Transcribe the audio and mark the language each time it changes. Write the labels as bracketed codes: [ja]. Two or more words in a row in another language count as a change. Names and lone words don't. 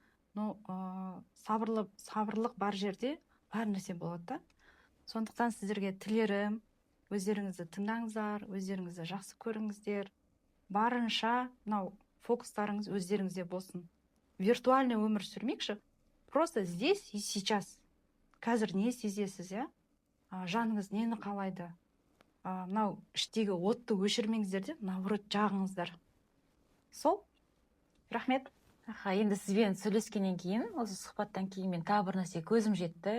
[kk] Сабырлық бар жерде бар нәрсе болады да. Сондықтан сіздерге тілерім, өздеріңізді тыңдаңыздар, өздеріңізді жақсы көріңіздер. Барынша мынау фокустарыңыз өздеріңізде болсын. Виртуальный өмір сүрмекші. [ru] Просто здесь и сейчас. [kk] Қазір не сезесіз, иә? Жаныңыз нені қалайды? Мынау іштегі отты өшірмеңіздер де, наоборот жағыңыздар. Сол. Рахмет. Енді сізбен сөйлескеннен кейін, осы сұхбаттан кейін мен тағы бір нәрсе көзім жетті.